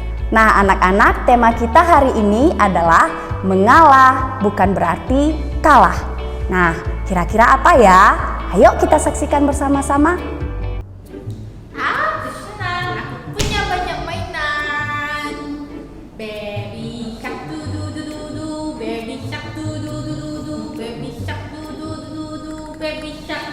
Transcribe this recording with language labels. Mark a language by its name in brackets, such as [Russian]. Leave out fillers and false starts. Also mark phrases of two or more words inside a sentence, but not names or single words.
[Indonesian] Nah anak-anak, tema kita hari ini adalah mengalah bukan berarti kalah. Nah kira-kira apa ya? Ayo kita saksikan bersama-sama. Aku senang, aku punya banyak mainan. [English] Baby shark du du du du du, baby shark du du du du du, baby shark du du du du du, baby shark.